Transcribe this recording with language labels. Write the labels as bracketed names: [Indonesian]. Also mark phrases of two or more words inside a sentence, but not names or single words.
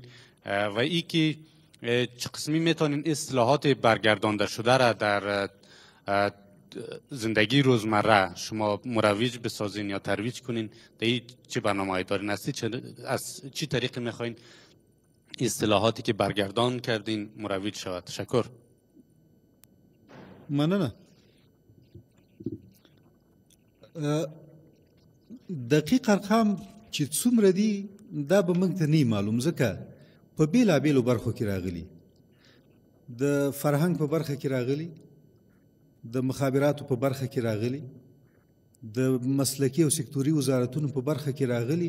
[Persian] و ای که چه قسمی میتونین اصطلاحات برگردانده شده را در زندگی روزمره شما مروج بسازین یا ترویج کنین؟ در این چه برنامه‌ای دارین؟ از چی طریقی میخواین اصطلاحاتی که برگردان کردین مروج شود؟ تشکر. [Pashto] مننه. دقیق ارقام چې څومره دي دا به موږ ته نه معلوم، ځکه په بیلابیلو برخو کې راغلي. د فرهنګ په برخه کې راغلي، د مخابراتو په برخه کې راغلي، د مسلکي او سکتوري وزارتونو په برخه کې راغلي.